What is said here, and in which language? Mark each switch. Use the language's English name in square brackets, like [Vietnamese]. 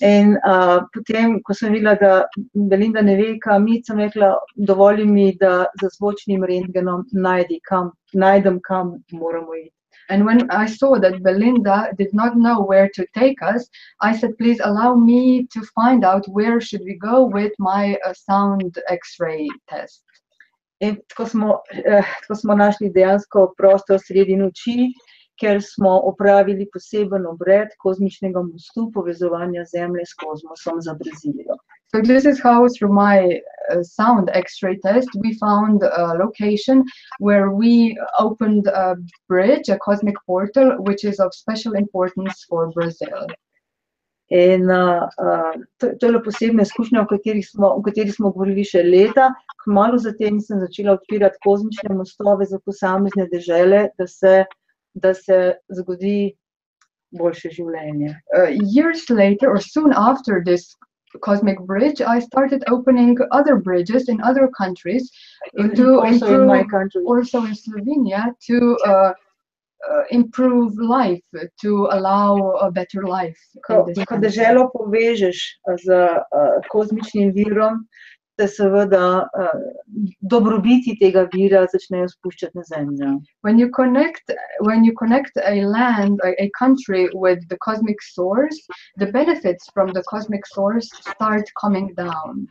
[Slovenian] In potem, ko sem videla, da Belinda ne ve, kam iti, sem rekla, dovolj mi, da za zvočnim rentgenom najdem, kam moramo iti. [English] And when I saw that Belinda did not know where to take us, I said, please allow me to find out where should we go with my sound X-ray test. [Slovenian] In tako smo našli dejansko prostor sredi noči, ker smo opravili poseben obred kozmičnega mostu povezovanja Zemlje s kozmosom za Brazilijo. [English] So this is how, through my sound X-ray test, we found a location where we opened a bridge, a cosmic portal, which is of special importance for Brazil. [Slovenian] In to je bila posebna izkušnja, o kateri smo govorili še leta. Kmalu zatem sem začela odpirati kozmične mostove za posamezne dežele, da se zgodi boljše življenje. [English] Years later, or soon after this cosmic bridge, I started opening other bridges in other countries to Also in my country. also in Slovenia, to improve life, to allow a better life. [Slovenian] Ko deželo povežeš z kozmičnim virom, se seveda dobrobiti tega vira začnejo spuščati na Zemljo. [English] When you connect a land, a country with the cosmic source, the benefits from the cosmic source start coming down.